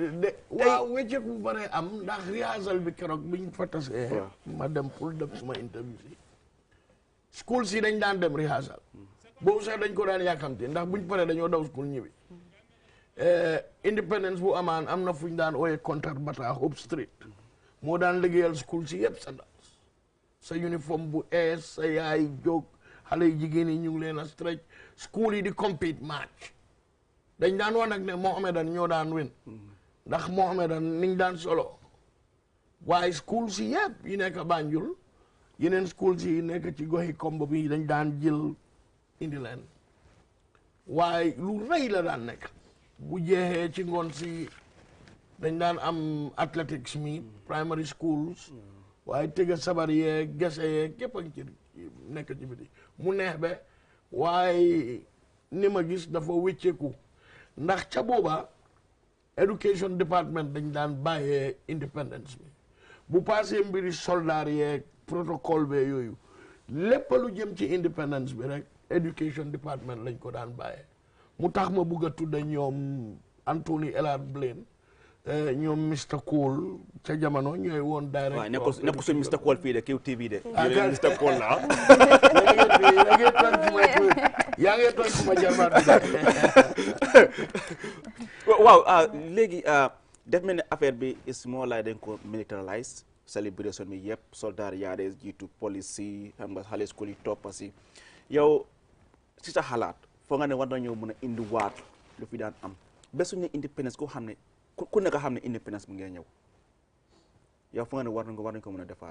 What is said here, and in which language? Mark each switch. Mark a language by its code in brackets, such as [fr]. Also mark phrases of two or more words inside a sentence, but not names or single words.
[wo] waaw wecceek bu bare am ndax rehearsal bi keroog biñ fa tasee ma dem pour dem suma interview si school si dañ daan dem rehearsal boobu sax dañ ko daan yàkkamte ndax buñ paree dañoo daw school ñibbi independence bu amaan am na fuñ daan ooyee Contact Bata Hope Street moo daan liggéeyal school si yëpp sa uniforme bu ees sa yaay jóg xale yu jigéen yi ñu ngi leen a stretch school yi di compete match dañ daan wax nag ne Mohamedan ñoo daan win ndax Mohamedan niñ daan solo waaye school si yëpp yi nekk Banjul yeneen school si yi nekk ci goxi kombo bi dañ daan jël indi leen waaye lu rëy la daan nekk bu jeexee ci ngoon si dañ daan am [en] athletics meet primary schools [wo] waaye tëgga sabar yeeg gese yeeg képp a ci nekk ci biti mu neex be waaye ni ma gis dafa wécceeku ndax ca booba [en] education department [wo] dañ daan bàyyee independence bi bu passé mbiri soldaar yeeg protocole be yooyu lépp lu jëm ci independence bi rek [en] education department [wo] lañ ko daan bàyyee mu tax ma bugg a tudda ñoom Anthony Ellard Blaine ñoom Mr Cole ca jamono ñooy woon directeur waaw nekk suñ Mr Cole fii de QTV de Mr Cole la yaa ngi tooñ suma jarbaat bi waaw léegi def mel ne affaire bi [en] is more like [wo] dañ ko militarize celebration bi yëpp soldat yaa des jiitu police yi xam nga xale school yi toppa si yow si sa xalaat foo nga ne war nañoo mën a indi waat lu fi daan am ba suñu independence koo xam ne ku nekk xam ne independence bi ngay ñëw yow foo nga ne war nañ ko mën a defaat